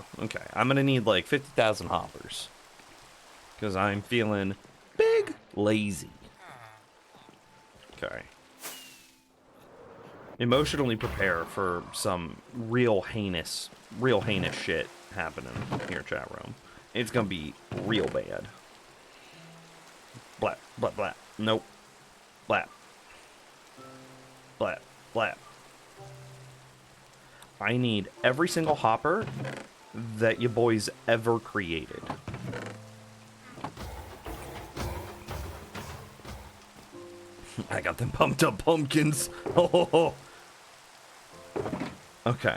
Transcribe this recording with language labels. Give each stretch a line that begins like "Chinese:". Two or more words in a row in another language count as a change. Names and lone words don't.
English: Okay, I'm gonna need like 50,000 hoppers. Because I'm feeling big lazy. Okay. Emotionally prepare for some real heinous shit happening here, chat room. It's gonna be real bad. Blat, blat, blat. Nope. Blat. Blat, blat. I need every single hopper that you boys ever created. I got them pumped up pumpkins. Oh. Okay.